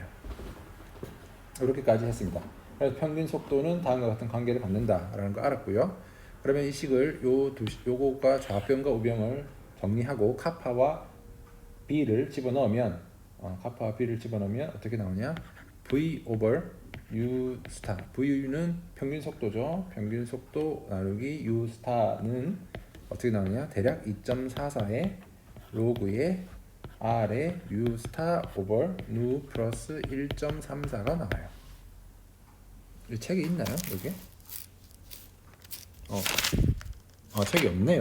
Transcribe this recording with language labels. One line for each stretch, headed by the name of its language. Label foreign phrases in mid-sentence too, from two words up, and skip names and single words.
Korean: 이렇게까지 했습니다. 그래서 평균 속도는 다음과 같은 관계를 갖는다라는 거 알았고요. 그러면 이 식을 요거가 좌변과 우변을 정리하고 카파와 b를 집어넣으면 어떻게 나오냐?
English: v over u
Korean: 스타. v는 평균 속도죠. 평균 속도 나누기 u 스타는 어떻게 나오냐? 대략 2.44의 로그의 r의 u 스타 over 누 플러스 1.34가 나와요. 이 책이 있나요? 여기? 책이 없네요.